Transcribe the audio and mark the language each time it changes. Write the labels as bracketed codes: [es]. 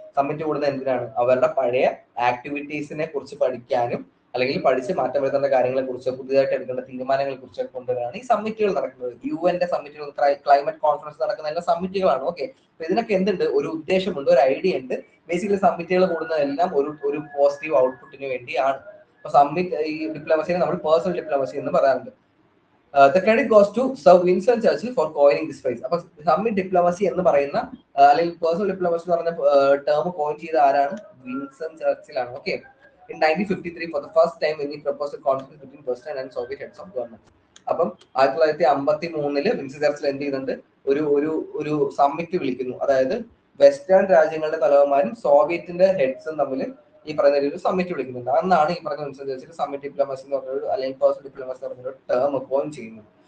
[ml] Summit കൂടുന്നത് എന്തിനാണ്, അവരുടെ പഴയ ആക്ടിവിറ്റീസിനെ കുറിച്ച് പഠിക്കാനും അല്ലെങ്കിൽ പഠിച്ച് മാറ്റം വരുത്തേണ്ട കാര്യങ്ങളെ കുറിച്ച്, പുതിയതായിട്ട് എടുക്കേണ്ട തീരുമാനങ്ങളെ കുറിച്ച് കൊണ്ടുവരാണ് ഈ സമ്മിറ്റുകൾ നടക്കുന്നത്. UN സമ്മിറ്റുകൾ, ക്ലൈമറ്റ് കോൺഫറൻസ് നടക്കുന്ന എല്ലാ സമ്മിറ്റുകളാണ്. ഓക്കെ, അപ്പൊ ഇതിനൊക്കെ എന്തുണ്ട്, ഒരു ഉദ്ദേശമുണ്ട്, ഒരു ഐഡിയ ഉണ്ട്. ബേസിക്കലി സമ്മിറ്റുകൾ കൂടുന്നതെല്ലാം ഒരു പോസിറ്റീവ് ഔട്ട്പുട്ടിന് വേണ്ടിയാണ്. അപ്പൊ സമ്മിറ്റ് ഈ ഡിപ്ലോമസിനെ നമ്മൾ പേഴ്സണൽ ഡിപ്ലോമസി എന്ന് പറയാറുണ്ട്. [en] The credit goes to Sir Winston Churchill for coining this phrase. [ml] അപ്പൊ സമ്മിറ്റ് ഡിപ്ലോമസി എന്ന് പറയുന്ന അല്ലെങ്കിൽ പേഴ്സണൽ ഡിപ്ലോമസി എന്ന് പറയുന്ന ടേം കോയിൻ ചെയ്ത ആരാണ്, വിൻസൺ ചർച്ചിൽ ആണ്. [en] Okay, in 1953 for the first time when he proposed a conference between Western and Soviet heads of government. [ml] അപ്പം 1953 വിൻസൺ ചർച്ചിൽ എന്ത് ചെയ്യുന്നുണ്ട്, ഒരു ഒരു ഒരു സമ്മിറ്റ് വിളിക്കുന്നു. അതായത് വെസ്റ്റേൺ രാജ്യങ്ങളുടെ തലവന്മാരും സോവിയറ്റിന്റെ ഹെഡ്സും തമ്മിൽ ഈ പറയുന്ന ഒരു സമ്മിറ്റ് വിളിക്കുന്നുണ്ട്. അന്നാണ് ഈ പറയുന്ന വിൻസൻ സമ്മിറ്റ് ഡിപ്ലോമസി എന്ന് പറഞ്ഞൊരു അല്ലെങ്കിൽ പേഴ്സണൽ ഡിപ്ലോമസി എന്ന് പറഞ്ഞൊരു ടേം കോയിൻ ചെയ്യുന്നത്.